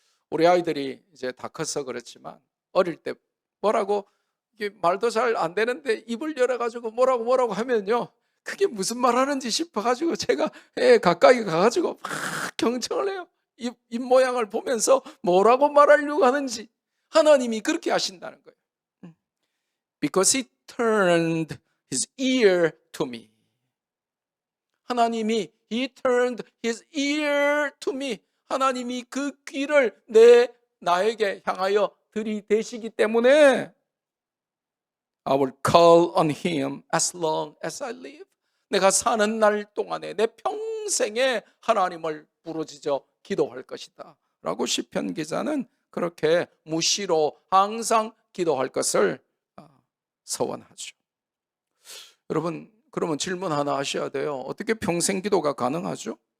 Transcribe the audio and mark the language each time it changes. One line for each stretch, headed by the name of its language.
Korean: 우리 아이들이 이제 다 커서 그렇지만 어릴 때 뭐라고 말도 잘 안 되는데 입을 열어가지고 뭐라고 하면요, 그게 무슨 말 하는지 싶어가지고 제가 가까이 가가지고 막 경청을 해요. 입 모양을 보면서 뭐라고 말하려고 하는지. 하나님이 그렇게 하신다는 거예요.
English: Because he turned his ear to me.
Korean: 하나님이
English: he turned his ear to me.
Korean: 하나님이 그 귀를 나에게 향하여 들이대시기 때문에
English: I will call on him as long as I live.
Korean: 내가 사는 날 동안에 내 평생에 하나님을 부르짖어 기도할 것이다 라고 시편 기자는 그렇게 무시로 항상 기도할 것을 서원하죠. 여러분, 그러면 질문 하나 하셔야 돼요. 어떻게 평생 기도가 가능하죠?